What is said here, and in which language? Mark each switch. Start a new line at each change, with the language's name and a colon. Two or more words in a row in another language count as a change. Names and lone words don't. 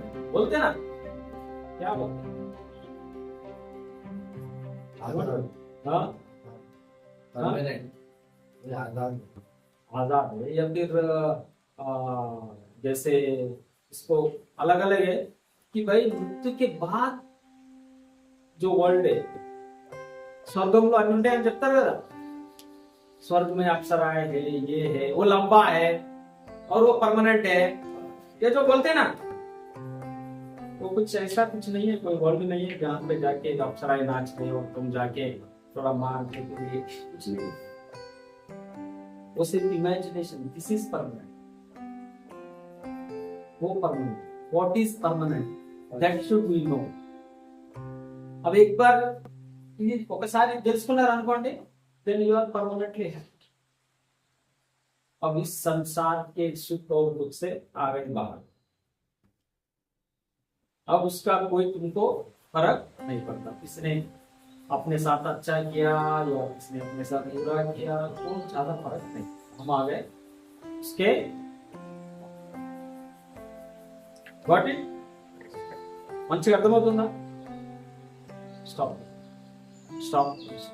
Hindi: बोलते हैं ना, क्या बोलते हैं, हाँ परमानेंट, आजाद. आजाद है, या फिर जैसे इसको अलग अलग है कि भाई मृत्यु के बाद जो वर्ल्ड है,
Telugu: స్వర్గంలో అన్ని ఉంటాయని చెప్తారు కదా,
Hindi: स्वर्ग में अप्सराएं है, ये है, वो लंबा है और वो परमानेंट है, ये जो बोलते हैं ना, वो कुछ ऐसा कुछ नहीं है, कोई वर्ल्ड नहीं है जहाँ पे जाके अप्सराएं नाच रहे और तुम जाके थोड़ा मार के कुछ नहीं, वो सिर्फ इमेजिनेशन.
English: this is permanent, वो permanent. what is permanent, that should we know.
Hindi: अब एक बार
Telugu: ఇది ఒకసారి తెలుసుకున్నారు అనుకోండి,
English: then you are permanently happy.
Hindi: अब इस संसार के सुख और दुख से आ गए बाहर, अब उसका कोई तुमको फर्क नहीं पड़ता. किसने अपने साथ अच्छा किया या किसने अपने साथ बुरा किया, तो ज्यादा फर्क नहीं. हम आ गए उसके
Telugu: వాటి మంచిగా అర్థమవుతుందా. స్టాప్.